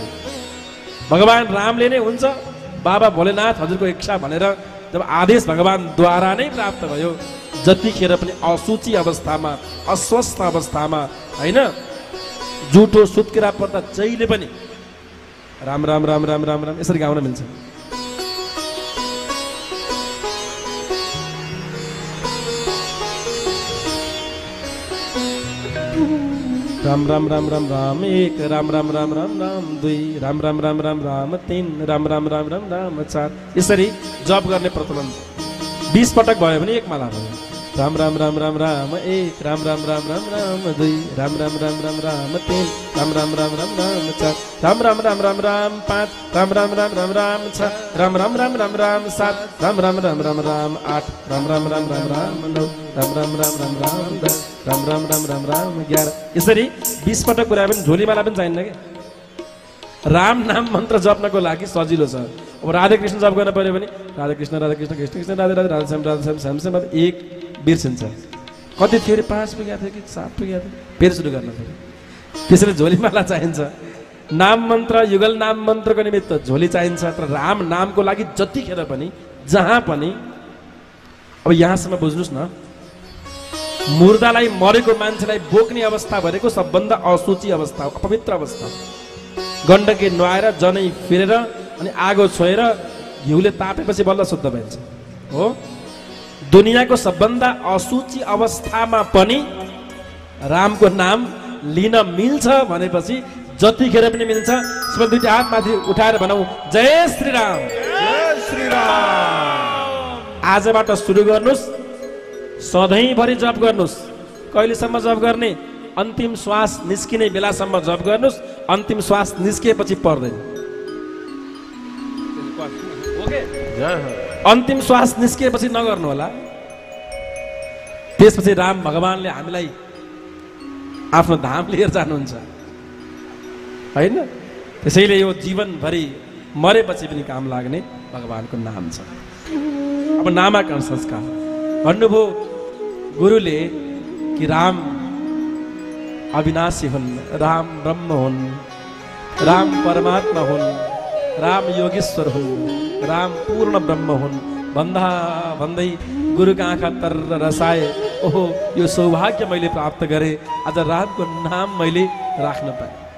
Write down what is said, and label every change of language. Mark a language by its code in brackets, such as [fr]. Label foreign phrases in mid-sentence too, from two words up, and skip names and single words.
[ne] भगवान रामले नै हुन्छ, बाबा भोलेनाथ हजुरको इच्छा भनेर जब आदेश भगवानद्वारा नै प्राप्त भयो, जतिखेर पनि असुचि अवस्थामा, अस्वस्थ अवस्थामा, होइन जुठो सुत्केरा पर्दा जहिले पनि राम राम राम राम राम राम यसरी गाउन मिल्छ। राम राम राम राम राम एक, राम राम राम राम राम दुई, राम राम राम राम राम तीन, राम राम राम राम राम चार, यसरी जप गर्ने प्रचलन छ। 20 पटक भयो भने एक माला भयो। राम राम राम राम राम एक, राम राम राम राम राम दुई, राम राम राम राम राम तीन, राम राम राम राम राम चार, राम राम राम राम राम पाँच, राम राम राम राम राम छ, राम राम राम राम राम सात, राम राम राम राम राम आठ, राम राम राम राम राम नौ, राम राम राम राम राम 10, राम राम राम राम राम 11, यसरी 20 पटक कुरा पनि झोलीमाला पनि चाहिन्न क्या। राम नाम मन्त्र जप्नको लागि सजिलो छ। अब राधे कृष्ण जप गर्न पर्यो भने राधे कृष्ण कृष्ण कृष्ण राधे राधे राधे श्याम एक बिर्सिन्छ। कति थियो अरे 5 पुगेको थियो कि 7 पुगेको थियो, फेरि सुरु गर्न पर्यो। त्यसैले झोलीमाला चाहिन्छ। नाम मन्त्र युगल नाम मन्त्रको निमित्त झोली चाहिन्छ। तर राम नामको लागि जतिखेर पनि जहाँ पनि, अब यहाँसम्म बुझ्नुहोस् न, मुर्दालाई मरेको मान्छेलाई बोक्ने अवस्था भनेको सबभन्दा असुचि अवस्था हो, अपवित्र अवस्था। गण्डकी नुहाएर जनै फिरेर अनि आगो छोएर घिउले तापेपछि बल्ल शुद्ध भइन्छ हो। दुनियाँको सबभन्दा असुचि अवस्थामा पनि रामको नाम लिन मिल्छ भनेपछि जतिखेर पनि मिल्छ। यसमा दुईटा हात माथि उठाएर भनौँ, जय श्री राम, जय श्री राम। आजबाट सुरु गर्नुहोस्, सधैँभरि जप गर्नुहोस्। कहिलेसम्म जप गर्ने? अन्तिम श्वास निस्किने बेलासम्म जप गर्नुहोस्। अन्तिम श्वास निस्किएपछि पर्दैन। अन्तिम श्वास निस्किएपछि नगर्नु होला। त्यसपछि राम भगवानले हामीलाई आफ्नो धाम लिएर जानुहुन्छ, होइन? त्यसैले यो जीवनभरि मरेपछि पनि काम लाग्ने भगवानको नाम छ। अब नामाकरण संस्कार भन्नुभयो गुरुले कि राम अविनाशी हुन्, राम ब्रह्म हुन्, राम परमात्मा हुन्, राम योगेश्वर हुन्, राम पूर्ण ब्रह्म हुन् भन्दा भन्दै गुरुका आँखा तर्र रसाए। ओहो, यो सौभाग्य मैले प्राप्त गरेँ, आज रामको नाम मैले राख्न पाएँ।